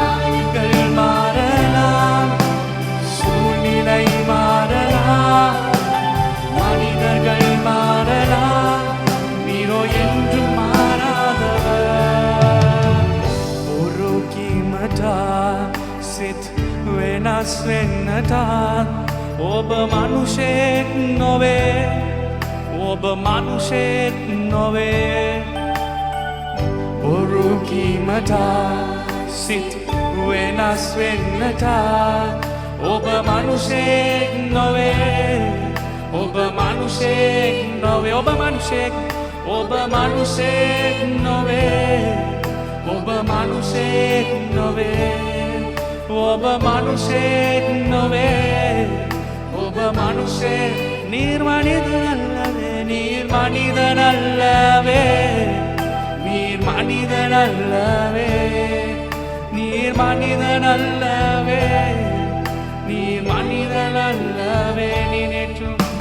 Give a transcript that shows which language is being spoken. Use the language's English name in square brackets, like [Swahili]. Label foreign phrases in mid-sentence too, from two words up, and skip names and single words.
[Tamil] சூழ்நிலை மாறலாம் மனிதர்கள் மாறலாம் நீரோ என்றும் மாறாதவர் ஒரு கீமட்டா [Sinhala] සිත් වෙනස් වෙන්නට ඔබ මනුෂයෙක් නොවේ ඔබ මනුෂයෙක් නොවේ බොරු කීමට සිත් වෙනස් වෙන්නට ඔබ මනුෂයෙක් නොවේ ඔබ ඔබ මනුෂයෙක් නොවේ ඔබ මනුෂයෙක් ඔබ මනුෂයෙක් නොවේ ඔබ මනුෂයෙක් නොවේ ඔබ මනුෂයෙක් නොවේ ඔබ මනුෂයෙක් [Tamil] நீர் மனிதனல்லவே நீர் மனிதனல்லவே நீர் மனிதனல்லவே நீர் மனிதனல்லவே நீர் மனிதனல்லவே நீ நேற்றும்